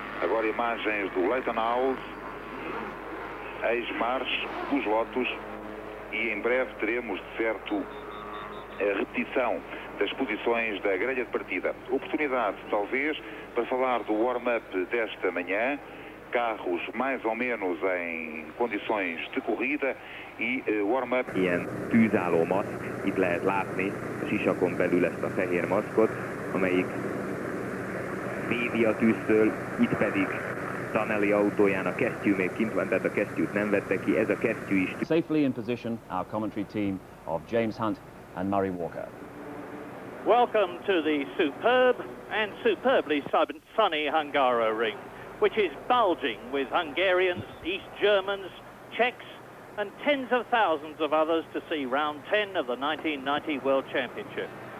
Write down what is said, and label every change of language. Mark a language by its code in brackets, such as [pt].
[pt] Agora imagens do Leighton House, ex-March, dos Lotus, e em breve teremos de certo a repetição das posições da grelha de partida. Oportunidade talvez para falar do warm-up desta manhã, carros mais ou menos em condições de corrida e warm-up. [hu] Ilyen tűzálló maszk, itt lehet látni a sisakon belül ezt a fehér maszkot, amelyik védi a tűztől, itt pedig Tanelli autójának kesztyű még kint van, tehát a kesztyűt nem vette ki, ez a kesztyű is. [en] Safely in position, our commentary team of James Hunt and Murray Walker. Welcome to the superb and superbly sunny Hungaroring, which is bulging with Hungarians, East Germans, Czechs and tens of thousands of others to see round 10 of the 1990 World Championship.